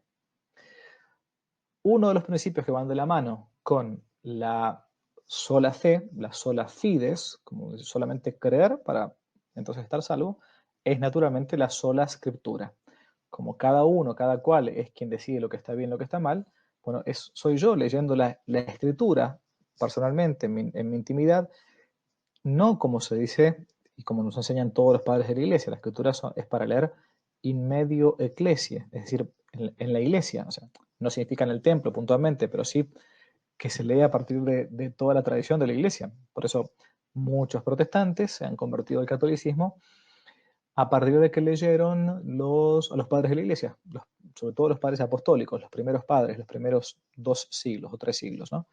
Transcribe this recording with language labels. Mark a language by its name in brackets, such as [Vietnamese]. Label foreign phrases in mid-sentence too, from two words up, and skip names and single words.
[Spanish] Uno de los principios que van de la mano con la sola fe, la [Latin] sola fides, [Spanish] como solamente creer para entonces estar salvo, es naturalmente la sola escritura. Como cada cual es quien decide lo que está bien, lo que está mal, bueno, soy yo leyendo la escritura personalmente en mi intimidad, no como se dice y como nos enseñan todos los padres de la iglesia. La escritura es para leer [Latin] in medio ecclesiae, [Spanish] es decir, en la iglesia. O sea, no significa en el templo puntualmente, pero sí que se lee a partir de toda la tradición de la iglesia. Por eso muchos protestantes se han convertido al catolicismo a partir de que leyeron a los padres de la iglesia, sobre todo los padres apostólicos, los primeros padres, los primeros 2 siglos o 3 siglos, ¿no?